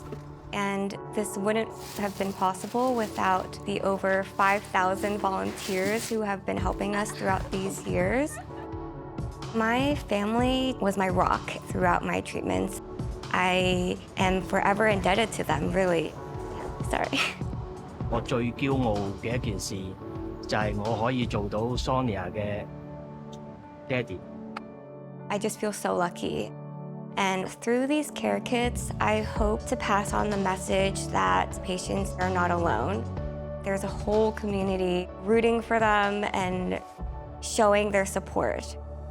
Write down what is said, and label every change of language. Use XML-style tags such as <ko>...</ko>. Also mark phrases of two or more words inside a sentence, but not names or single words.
<en>And this wouldn't have been possible without the over 5,000 volunteers who have been helping us throughout these years. My family was my rock throughout my treatments. I am forever indebted to them, really. Sorry.</en> <yue>我最驕傲嘅一件事就係我可以做到 Sonia 嘅爹哋。</yue> <en>I just feel so lucky. And through these care kits, I hope to pass on the message that patients are not alone. There's a whole community rooting for them and showing their support.</en>